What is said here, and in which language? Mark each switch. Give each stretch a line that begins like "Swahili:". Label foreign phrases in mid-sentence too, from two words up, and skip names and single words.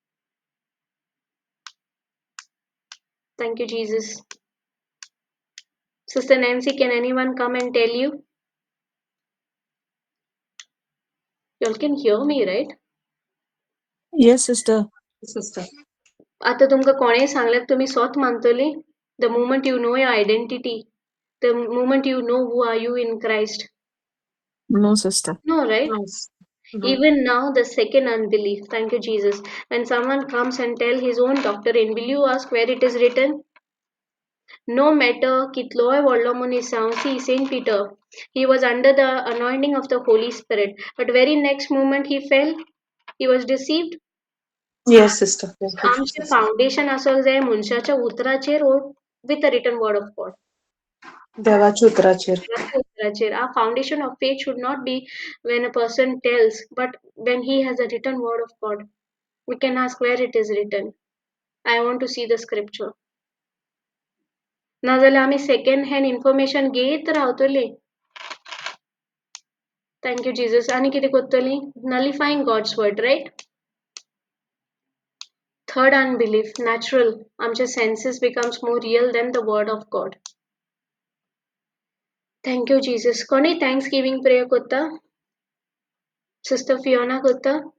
English: Thank you, Jesus. Sister Nancy, can anyone come and tell you? You all can hear me, right? Yes, sister. Sister.
Konkani: आता तुमका कोणे सांगल्यार तुम्ही स्वत मानतली?
English: The moment you know your identity, the moment you know who are you in Christ. No, sister. No, right? Yes. No. Even now, the second unbelief. Thank you, Jesus. When someone comes and tell his own doctrine, will you ask where it is written? No matter
Konkani: कितलोय व्हडलो म्हूण
English: sound. See, Saint Peter, he was under the anointing of the Holy Spirit, but very next moment he fell. He was deceived. Yes, Sister. Thank you,
Konkani: आमचे
English: Jesus. फाउंडेशन
Konkani: असल जाय मनशाच्या उतराचेर
English: with the written word of God.
Konkani: देवाच्या उतराचेर.
English: Our foundation of faith should not be when a person tells, but when he has a written word of God. We can ask where it is written. I want to see the scripture.
Konkani: नाजाल्यार आम्ही
English: second hand information
Konkani: घेत रावतली.
English: Thank you, Jesus.
Konkani: आणि कितें करतली?
English: Nullifying God's word, right? Third unbelief, natural. आमचे senses becomes more real than the word of God. Thank you, Jesus. कोणी Thanksgiving prayer करता? Sister Fiona करता?